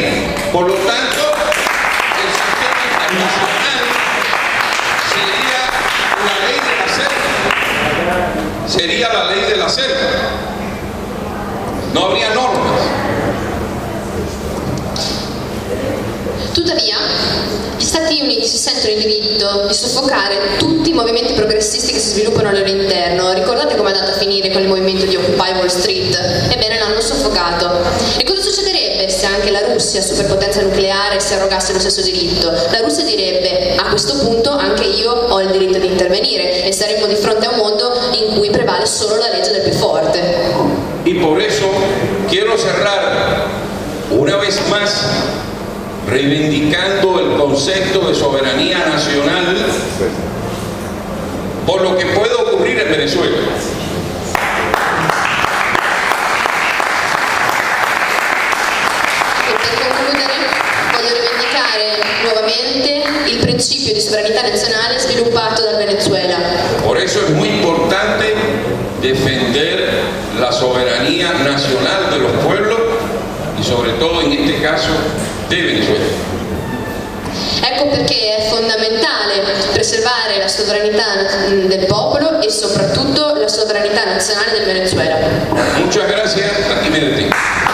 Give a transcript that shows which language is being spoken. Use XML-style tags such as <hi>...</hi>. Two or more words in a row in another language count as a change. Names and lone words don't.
<es>Por lo tanto, el sistema internacional sería la ley de la selva. Sería la ley de la selva. No habría normas.</es> <it>Tuttavia, gli Stati Uniti si sentono in diritto di soffocare tutti i movimenti progressisti che si sviluppano al loro interno. Ricordate come è andato a finire con il movimento di Occupy Wall Street? Ebbene, l'hanno soffocato. E cosa succederebbe se anche la Russia, superpotenza nucleare, si arrogasse lo stesso diritto? La Russia direbbe, a questo punto anche io ho il diritto di intervenire, e saremmo di fronte a un mondo in cui prevale solo la legge del più forte.</it> <es>Y por eso quiero cerrar una vez más reivindicando el concepto de soberanía nacional por lo que puede ocurrir en Venezuela.</es> <it>E per concludere voglio rivendicare nuovamente il principio di sovranità nazionale sviluppato dal Venezuela.</it> <es>Por eso es muy importante defender la soberanía nacional de los pueblos y sobre todo en este caso de Venezuela.</es> <it>Ecco perché è fondamentale preservare la sovranità del popolo e soprattutto la sovranità nazionale del Venezuela.</it> <es>Muchas gracias, aquí me detengo.</es>